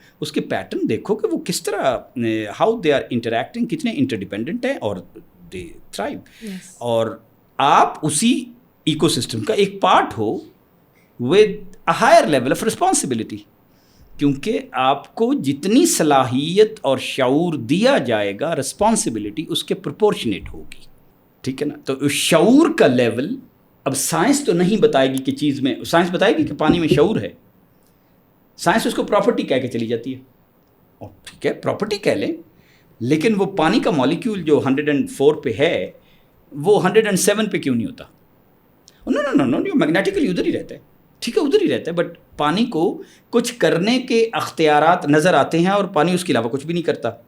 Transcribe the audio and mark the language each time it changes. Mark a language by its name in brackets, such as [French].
[Urdu] اس کے پیٹرن دیکھو کہ وہ کس طرح [English] how they are interacting, [Urdu] کتنے انٹرڈیپینڈنٹ ہیں اور [English] They thrive. [Urdu] اور آپ اسی ایکو سسٹم کا ایک part ہو [English] with a higher level of responsibility. [Urdu] کیونکہ آپ کو جتنی صلاحیت اور شعور دیا جائے گا رسپانسبلٹی اس کے پرپورشنیٹ ہوگی. ٹھیک ہے نا. تو شعور کا لیول اب سائنس تو نہیں بتائے گی کہ چیز میں, سائنس بتائے گی کہ پانی میں شعور ہے, سائنس اس کو پراپرٹی کہہ کے چلی جاتی ہے, اور ٹھیک ہے پراپرٹی کہہ لیں, لیکن وہ پانی کا مالیکیول جو 104 پہ ہے وہ 107 پہ کیوں نہیں ہوتا؟ [English] no magnetically [Urdu] ادھر ہی رہتا ہے, ٹھیک ہے ادھر ہی رہتا ہے, بٹ پانی کو کچھ کرنے کے اختیارات نظر آتے ہیں اور پانی اس کے علاوہ کچھ بھی نہیں کرتا.